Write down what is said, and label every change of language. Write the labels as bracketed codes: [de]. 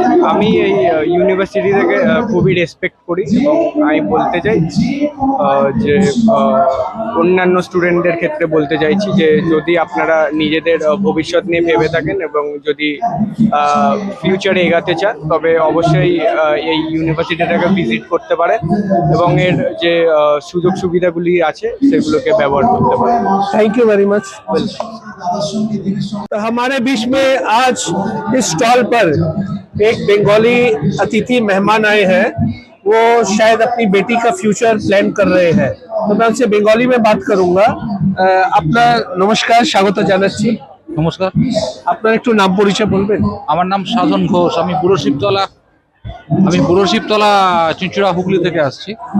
[bn] আমি এই ইউনিভার্সিটি থেকে খুবই রেসপেক্ট করি এবং আমি বলতে চাই যে অন্যান্য স্টুডেন্টদের ক্ষেত্রে বলতে চাইছি যে যদি আপনারা নিজেদের ভবিষ্যৎ নিয়ে ভেবে থাকেন এবং যদি ফিউচারে এগাতে চান, তবে অবশ্যই এই ইউনিভার্সিটিটাকে ভিজিট করতে পারেন এবং এর যে সুযোগ সুবিধাগুলি আছে সেগুলোকে ব্যবহার করতে পারেন। [en] Thank you very much. [hi] तो हमारे बीच में आज इस स्टॉल पर एक बंगाली अतिथि मेहमान आए हैं। वो शायद अपनी बेटी का फ्यूचर प्लान कर रहे हैं, तो मैं उनसे बंगाली में बात करूंगा। अपना नमस्कार, स्वागत [bn] জানাচ্ছি। নমস্কার, আপনার একটু নাম পরিচয় বলবেন? আমার নাম সাধন ঘোষ। আমি বুড়োশিবতলা চিনচুড়া হুগলি থেকে আসছি।